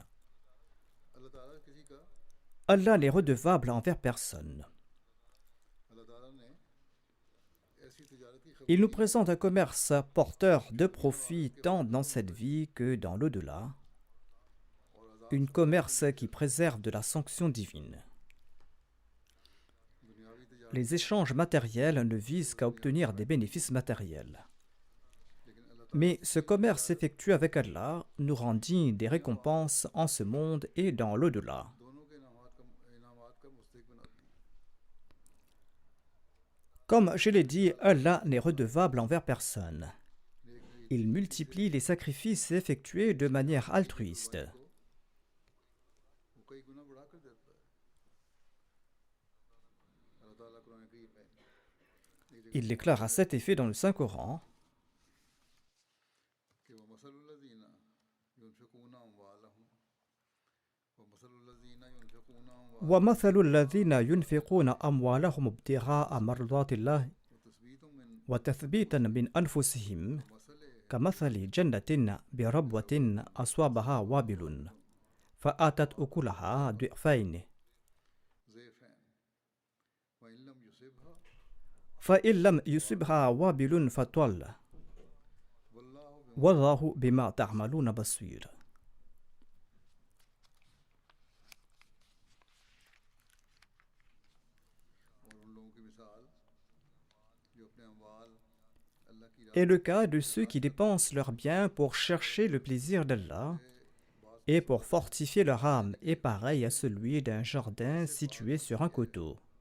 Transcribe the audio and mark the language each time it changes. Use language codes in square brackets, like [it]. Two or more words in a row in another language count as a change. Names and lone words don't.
[ur] اللہ تعالیٰ کسی کا [fr] Allah n'est redevable envers personne. [ur] اللہ تعالیٰ نے ایسی تجارتی خبر [fr] Il nous présente un commerce porteur de profit tant dans cette vie que dans l'au-delà, un commerce qui préserve de la sanction divine. [ur] دنیاوی تجارت [fr] Les échanges matériels ne visent qu'à obtenir des bénéfices matériels. [ur] لیکن اللہ [fr] Mais ce commerce effectué avec Allah nous rend dignes des récompenses en ce monde et dans l'au-delà. [ur] دونوں کے انعامات کا مستحق بناتی ہے [fr] Comme je l'ai dit, Allah n'est redevable envers personne. Il multiplie les sacrifices effectués de manière altruiste. [ur] وہ کئی گنا بڑھا کر دیتا ہے اللہ تعالیٰ قرآن کریم میں ایک جگہ [fr] Il déclare à cet effet dans le Saint-Coran [ar] कि वमसल الذين ينفقون أموالهم ومثل الذين ينفقون أموالهم وَمَثَلُ الَّذِينَ يُنْفِقُونَ أَمْوَالَهُمْ ابْتِغَاءَ مَرْضَاتِ اللَّهِ وتثبيت من وَتَثْبِيتًا مِنْ أَنفُسِهِمْ مثل كَمَثَلِ جَنَّةٍ بِرَبْوَةٍ أَصَابَهَا وَابِلٌ فَآتَتْ أُكُلَهَا ضِعْفَيْنِ ضيفين وإن لم يصبها فإن لم يصبها وابل فطل والله والله بما تعملون بصير. [fr] Est le cas de ceux qui dépensent leurs biens pour chercher le plaisir d'Allah et pour fortifier leur âme est pareil à celui d'un jardin situé sur un coteau.